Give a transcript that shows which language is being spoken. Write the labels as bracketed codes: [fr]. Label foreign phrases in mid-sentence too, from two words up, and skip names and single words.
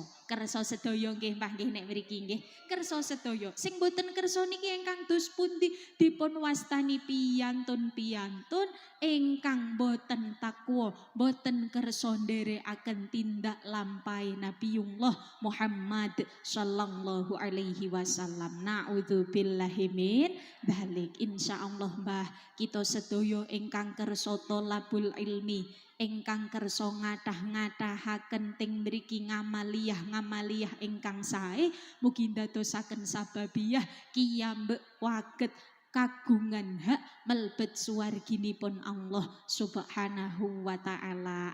[jv] Kersa sedaya nggih Mbah nggih nek mriki nggih. Kersa sedaya. Sing boten kersa niki ingkang dos pundi dipun wastani piyantun-piyantun ingkang boten takwa, boten kersa nderekaken tindak lampahe Nabiullah Muhammad [ar] sallallahu alaihi wasallam. Naudzubillahi min dzalik. [jv] Insyaallah Mbah kita sedaya ingkang kersa [ar] thalabul ilmi, [jv] ingkang kersa ngathah-ngathahaken ting mriki ngamaliyah ingkang sae mugi ndadosaken sababiyah kiyambek waget kagungan hak melebet suwarginipun Allah [ar] Subhanahu wa taala.